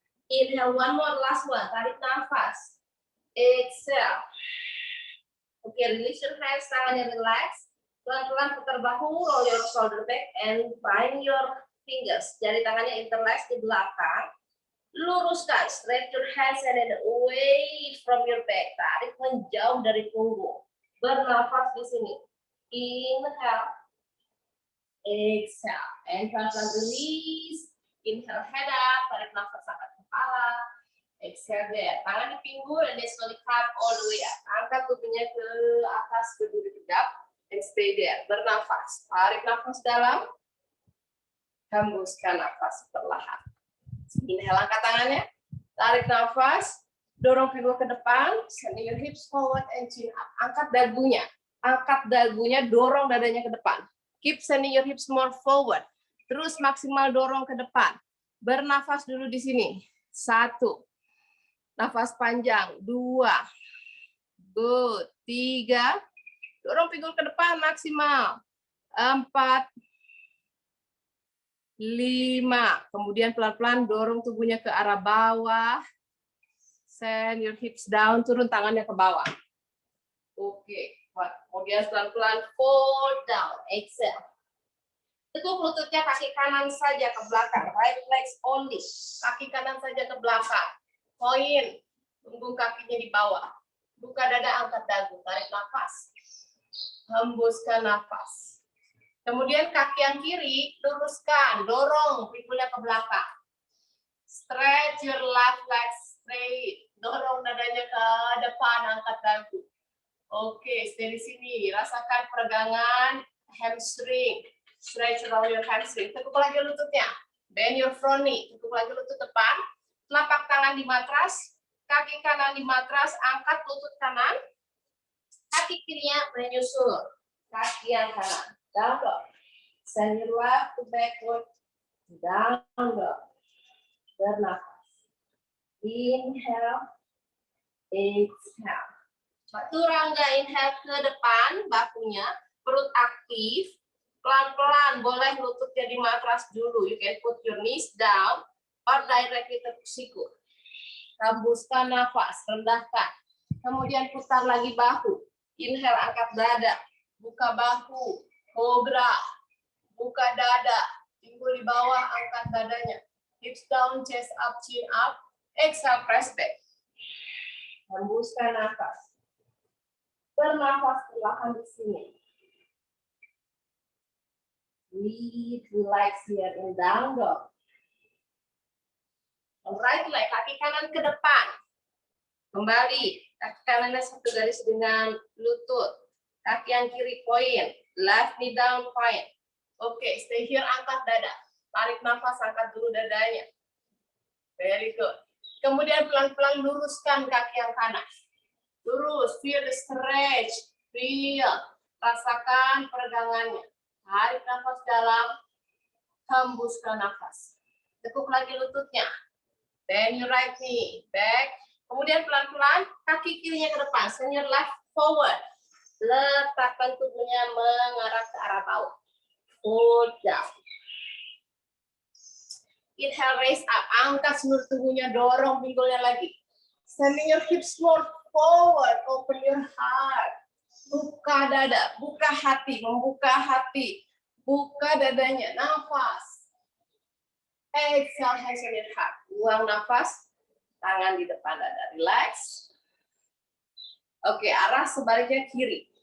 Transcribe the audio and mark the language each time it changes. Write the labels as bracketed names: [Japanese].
[English] Inhale, one more, last one. [Indonesian] Tarik nafas. [English] Exhale. Oke, release your hands, tangannya relax. [Indonesian] Pelan-pelan putar bahu, [English] roll your shoulder back, and bind your fingers. [Indonesian] Jari tangannya interlace di belakang. Luruskan, [English] stretch your hands and then away from your back. [Indonesian] Tarik menjauh dari punggung. Bernafas di sini. [English] Inhale, exhale, [Indonesian] and pelan-pelan release. [English] Inhale, head up, [Indonesian] tarik nafas angkat kepala. [English] Exhale there, [Indonesian] tangan di pinggul, [English] and then slowly come all the way up. [Indonesian] Angkat tubuhnya ke atas, berdiri tegap, [English] and stay there. [Indonesian] Bernafas, tarik nafas dalam, hembuskan nafas perlahan. Inhale, angkat tangannya, tarik nafas, dorong pinggul ke depan, [English] sending your hips forward and chin up. [Indonesian] Angkat dagunya. Angkat dagunya, dorong dadanya ke depan. [English] Keep sending your hips more forward. [Indonesian] Terus maksimal dorong ke depan. Bernafas dulu di sini. 1. Nafas panjang. 2. Good. 3. Dorong pinggul ke depan maksimal. 4. 5. Kemudian pelan-pelan dorong tubuhnya ke arah bawah. [English] Send your hips down. [Indonesian] Turun tangannya ke bawah. Oke. Kemudian pelan-pelan [English] fold down, exhale. [Indonesian] Tekuk lututnya kaki kanan saja ke belakang, [English] right legs only. [Indonesian] Kaki kanan saja ke belakang. Point, punggung kakinya di bawah. Buka dada, angkat dagu, tarik nafas. Hembuskan nafas. Kemudian kaki yang kiri, luruskan, dorong pinggulnya ke belakang. [English] Stretch your left leg straight. [Indonesian] Dorong dadanya ke depan, angkat dagu. Oke, stay di sini. Rasakan peregangan hamstring. [English] Stretch around your hamstring. [Indonesian] Tekuk lagi lututnya. [English] Bend your front knee. [Indonesian] Tekuk lagi lutut depan. Telapak tangan di matras. Kaki kanan di matras. Angkat lutut kanan. Kaki kirinya menyusul. Kaki yang kanan. [English] Down dog. Send your left to backward. Down dog. Bernafas. Inhale. Exhale. [Indonesian] Chaturanga, inhale ke depan, bahunya, perut aktif, pelan-pelan, boleh lututnya di matras dulu. [English] You can put your knees down or directly [Indonesian] tekuk siku. Hembuskan nafas, rendahkan. Kemudian putar lagi bahu. Inhale, angkat dada, buka bahu, cobra, buka dada, pinggul di bawah, angkat dadanya. [English] Hips down, chest up, chin up. Exhale, press back. [Indonesian] Hembuskan nafas. Bernafas perlahan di sini. [English] Breathe, relax here in down dog. Right leg, [Indonesian] kaki kanan ke depan. Kembali, kaki kanannya satu garis dengan lutut. Kaki yang kiri [English] point. Left knee down point. Oke, stay here, [Indonesian] angkat dada. Tarik nafas, angkat dulu dadanya. [English] Very good. [Indonesian] Kemudian pelan-pelan luruskan kaki yang kanan. [English] Lurus, feel the stretch. Feel, [Indonesian] rasakan peregangannya. Tarik nafas dalam, hembuskan nafas. Tekuk lagi lututnya. [English] Then your right knee back. [Indonesian] Kemudian pelan-pelan kaki kirinya ke depan. [English] Send your left forward. [Indonesian] Letakkan tubuhnya mengarah ke arah bawah. [English] Hold down. Inhale, raise up. [Indonesian] Angkat seluruh tubuhnya, dorong pinggulnya lagi. [English] Sending your hips more forward. Open your heart. [Indonesian] Buka dada, buka hati, membuka hati. Buka dadanya, nafas. [English] Exhale, hands on your heart. [Indonesian] Buang nafas, tangan di depan dada. Relax. Oke, arah sebaliknya kiri.